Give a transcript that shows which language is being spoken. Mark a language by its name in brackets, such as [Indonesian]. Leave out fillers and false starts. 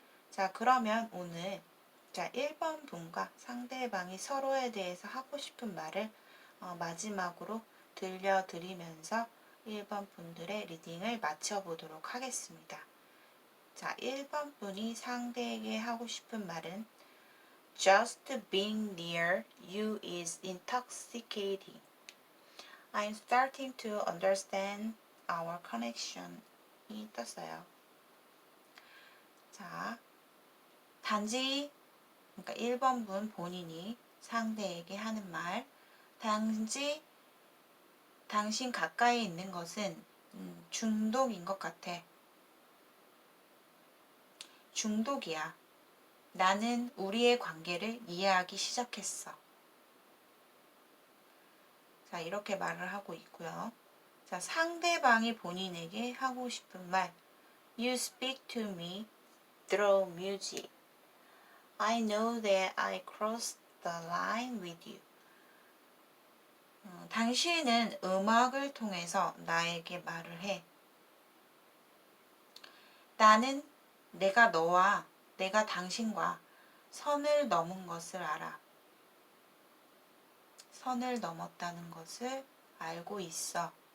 [Korean] 자, 그러면 오늘 1번 분과 상대방이 서로에 대해서 하고 싶은 말을 마지막으로 들려드리면서 1번 분들의 리딩을 마쳐보도록 하겠습니다. 자, 1번 분이 상대에게 하고 싶은 말은 [English] Just being near you is intoxicating. I'm starting to understand our connection. [Korean] 이 떴어요. 자, 단지 그러니까 1번 분 본인이 상대에게 하는 말 단지 당신 가까이 있는 것은 중독인 것 같아. 중독이야. 나는 우리의 관계를 이해하기 시작했어. 자, 이렇게 말을 하고 있고요. 자, 상대방이 본인에게 하고 싶은 말 [English] You speak to me through music. I know that I crossed the line with you. [Korean] 당신은 음악을 통해서 나에게 말을 해. 나는 내가 당신과 선을 넘은 것을 알아. 선을 넘었다는 것을 알고 있어.